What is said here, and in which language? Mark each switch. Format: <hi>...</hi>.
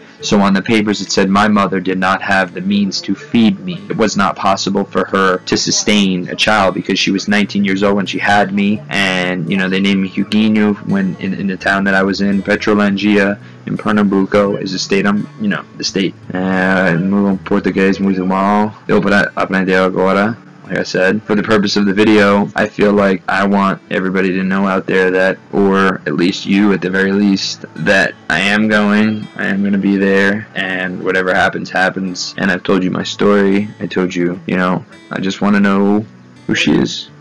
<en>So on the papers it said my mother did not have the means to feed me. It was not possible for her to sustain a child because she was 19 years old when she had me, and, you know, they named me Huguinho when in the town that I was in, Petrolandia, in Pernambuco, is the state you know, the state.</en> <pt>Muito português, muito mal. Deu para aprender agora.</pt> <en>Like I said, for the purpose of the video, I feel like I want everybody to know out there that, or at least you at the very least, that I am going to be there, and whatever happens, happens. And I've told you my story. I told you, you know, I just want to know who she is.</en>